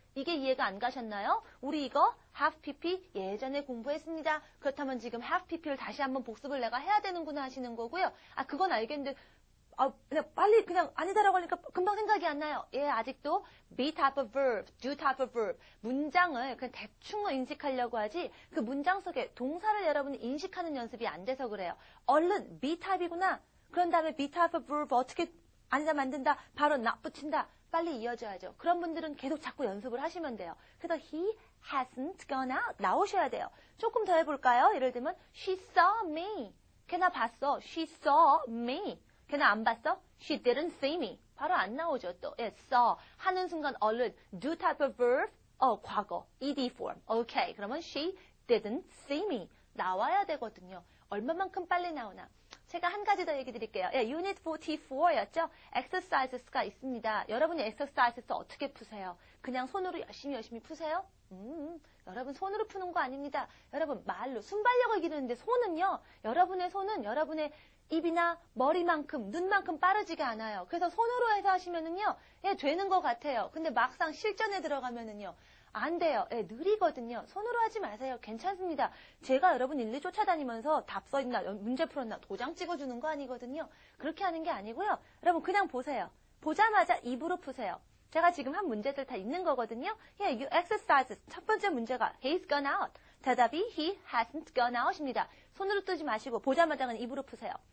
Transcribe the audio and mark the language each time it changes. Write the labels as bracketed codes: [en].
[ko] 이게 이해가 안 가셨나요? 우리 이거 have pp 예전에 공부했습니다. 그렇다면 지금 have pp를 다시 한번 복습을 내가 해야 되는구나 하시는 거고요. 그건 알겠는데 그냥 빨리 그냥 아니다라고 하니까 금방 생각이 안 나요. [en] 아직도 be type of verb, do type of verb. [ko] 문장을 그냥 대충 인식하려고 하지 그 문장 속에 동사를 여러분이 인식하는 연습이 안 돼서 그래요. 얼른 be type이구나. 그런 다음에 be type of verb 어떻게 아니다 만든다. 바로 not 붙인다. 빨리 이어져야죠. 그런 분들은 계속 자꾸 연습을 하시면 돼요. [en] 그래서 he hasn't gone out [ko] 나오셔야 돼요. 조금 더 해볼까요? 예를 들면 [en] she saw me. [ko] 걔나 봤어. [en] she saw me. [ko] 걔나 안 봤어? [en] She didn't see me. [ko] 바로 안 나오죠, 또. [en] saw. [ko] 하는 순간 얼른 [en] do type of verb, 과거, ed form. [ko] 오케이. 그러면 [en] she didn't see me. [ko] 나와야 되거든요. 얼마만큼 빨리 나오나. 제가 한 가지 더 얘기 드릴게요. Unit 44였죠? exercises가 있습니다. 여러분이 exercises 어떻게 푸세요? 그냥 손으로 열심히 푸세요? 여러분 손으로 푸는 거 아닙니다. 여러분 말로 순발력을 기르는데 손은요. 여러분의 손은 여러분의 입이나 머리만큼 눈만큼 빠르지가 않아요. 그래서 손으로 해서 하시면은요. 되는 것 같아요. 근데 막상 실전에 들어가면은요. 안 돼요. 느리거든요. 손으로 하지 마세요. 괜찮습니다. 제가 여러분 일일이 쫓아다니면서 답 써있나 문제 풀었나 도장 찍어주는 거 아니거든요. 그렇게 하는 게 아니고요. 여러분 그냥 보세요. 보자마자 입으로 푸세요. 제가 지금 한 문제들 다 있는 거거든요. [en] you exercises. [ko] 첫 번째 문제가 [en] he's gone out. [ko] 대답이 [en] he hasn't gone out입니다. [ko] 손으로 뜨지 마시고 보자마자 그냥 입으로 푸세요.